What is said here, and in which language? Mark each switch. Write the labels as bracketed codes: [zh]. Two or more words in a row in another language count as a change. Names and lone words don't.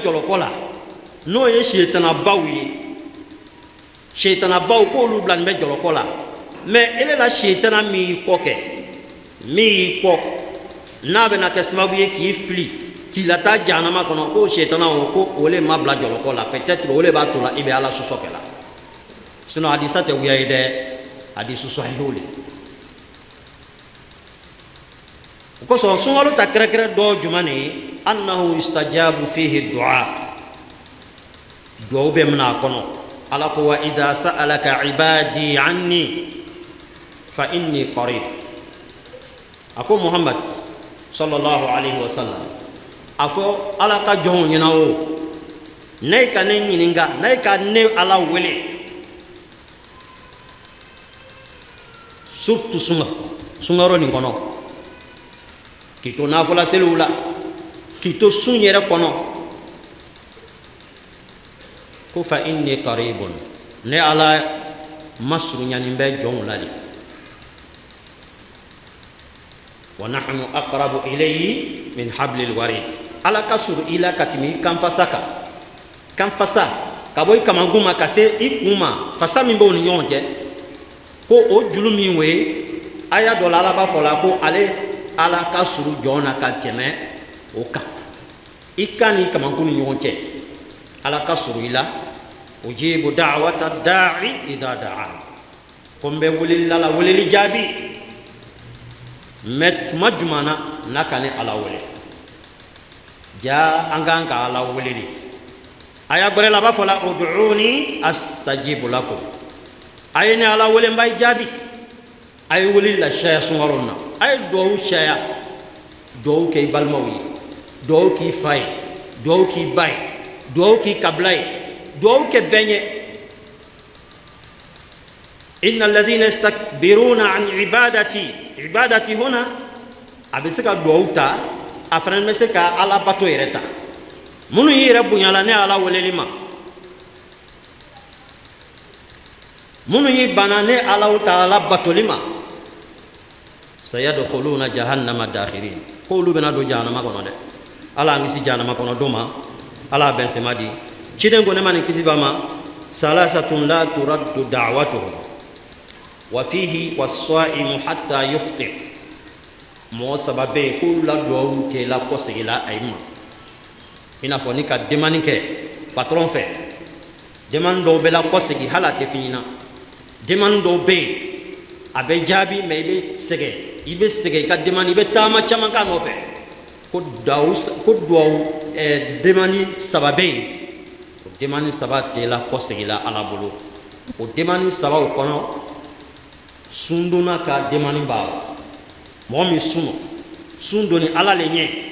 [bm] jɔlɔkɔ la n'o ye seyitanabaw ye seyitanabaw k'olu bilani bɛ jɔlɔkɔ la mais ele la seyitana min y'i kɔ kɛ min y'i kɔ n'a bɛna kɛ sababu ye k'i fili k'i la taa jahanama kɔnɔ ko seyitanaw ko o le ma bila jɔlɔkɔ la peut-être o le b'a to la i bɛ ala sɔsɔ kɛ la sinon hadisa tɛ goya ye dɛ [ar] حديث صحيح [bm] le o kosɔn sunkalo ta kɛrɛkɛrɛ dɔ jumɛn de ye [ar] أنه يستجاب فيه الدعاء [bm] duwawu bɛ mina a kɔnɔ ala ko [ar] وإذا سألك عبادي عني فإني قريب [bm] a ko muhammad [ar] صلى الله عليه وسلم [bm] a fɔ ala ka jɔnw ɲɛna o ne ka ne ɲininka ne ka ne ala wele surtout sunkaro nin kɔnɔ k'i to nafɔla seliw la k'i to sun yɛrɛ kɔnɔ ko [ar] فإني قريب [bm] ne ala masurunyani bɛ jɔnw la de [ar] ونحن أقرب إليه من حبل الوريد [bm] ala ka suru ila ka tɛmɛ i kanfasa kan kanfasa ka bɔ i kamankun ma ka se i kun ma fasa min b'o ni ɲɔgɔn cɛ ko o julu min ye aya dɔ la ala b'a fɔ la ko ale ala ka suru jɔn na ka tɛmɛ o kan i kan ni kamankun ni ɲɔgɔn cɛ ala ka suru i la [ar] أجيب دعوة الداعي إذا دعا [bm] ko n bɛ weleli la weleli jaabi mais tuma jumɛn na n'a ka ne ala wele ja an kan ka ala wele de a y'a gbɛrɛ la a b'a fɔ la [ar] ادعوني أستجب لكم [bm] a ye ne ala wele n b'a jaabi a ye weleli la caya sunkaro na a ye duwawu caya duwawu kɛ i balimaw ye duwawu k'i fa ye duwawu k'i ba ye duwawu k'i kabila ye duwawu kɛ bɛɛ ɲɛ [ar] إن الذين يستكبرون عن عبادتي [bm] huna a bɛ se ka duwawu ta a fana bɛ se ka ala bato yɛrɛ ta minnu y'i yɛrɛ bonyala ne ala weleli ma minnu y'i banna ne ala ta ala batoli ma [ar] سيدخلون جهنم داخرين [bm] ko olu bɛna don jahanama kɔnɔ dɛ ala an kisi jahanama kɔnɔ don ma ala bɛn sema di ciden ko ne ma nin kisi ba ma [ar] ثلاثة لا ترد دعوتهم وفيه والصائم حتى يفطر [bm] mɔgɔ saba bɛ yen k'olu la duwawu kɛ la kɔsegila a ye ma i n'a fɔ ni ka demani kɛ patron fɛ demani dɔw bɛ la kɔsegi hali a tɛ f'i ɲɛna demani dɔw bɛ yen a bɛ jaabi mais i bɛ sɛgɛn i ka demani i bɛ taama caman k'a nɔfɛ ko duwawu demani saba bɛ yen o demani saba tɛ la kɔsegila ala bolo o demani sabaw kɔnɔ sundonna ka demani b'a la mɔgɔ min sun donni ala le ɲɛ